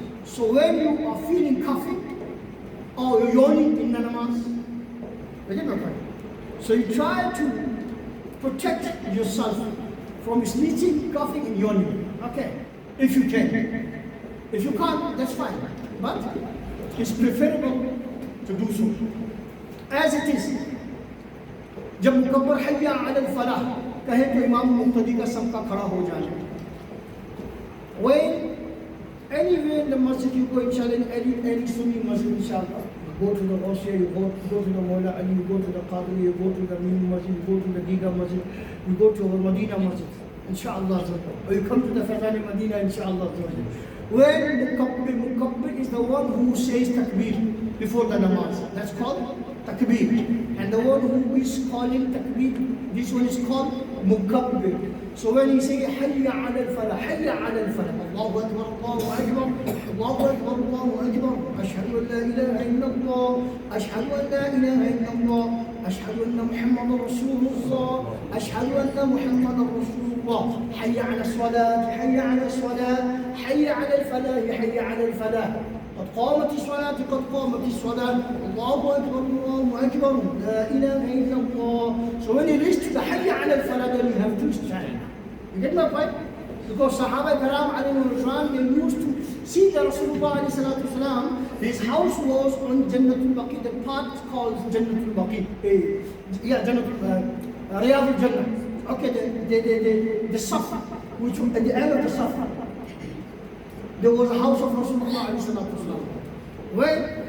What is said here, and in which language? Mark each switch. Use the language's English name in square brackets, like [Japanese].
[English] So when you are feeling coughing or you're yawning in the namaz, you get my point? So you try to protect yourself from sneezing, coughing, and yawning. Okay, if you can. If you can't, that's fine. But it's preferable to do so. [Hindi] As it is, जब मुकब्बर हय्या अलल फलाह कहे तो इमाम मुक्तदी का सबका खड़ा हो जाए. [English] When anywhere in the masjid you go, inshallah, in any Sunni masjid, inshallah, you go to the Roshia, you go to the Mawla Ali, you go to the Qadri, you go to the Mim masjid, you go to the Diga masjid, you go to our Medina masjid, inshallah, or you come to the Fazani Medina, inshallah. When Mukabbir is the one who says takbir before the namaz, that's called takbir. And the one who is calling takbir, this one is called Mukabbir. [Arabic] So when he say hayya ala al-falah, hayya ala al-falah, Allahu Akbar, Allahu Akbar, Allahu Akbar, Allahu Akbar, ashhadu an la ilaha illallah, ashhadu an la ilaha illallah, ashhadu anna Muhammadan Rasulullah, ashhadu anna Muhammadan Rasulullah, hayya ala as-salat, hayya ala as-salat, hayya ala al-falah, hayya ala al-falah. قد قامت الصلاة قد قامت الصلاة الله أكبر الله أكبر لا إله إلا الله. [English] So when you reach to the hayya ala al-falah, then you have to stand. You get my point? Because Sahaba Karam alayhi ridwan, they used to see the Rasulullah alayhi salatu wasalam, his house was on Jannatul Baqi, the part called Jannatul Baqi. Riyadul Jannah. Okay, the Safa, which was at the end of the Safa. There was a house of Rasulullah alayhi salatu wasalam. When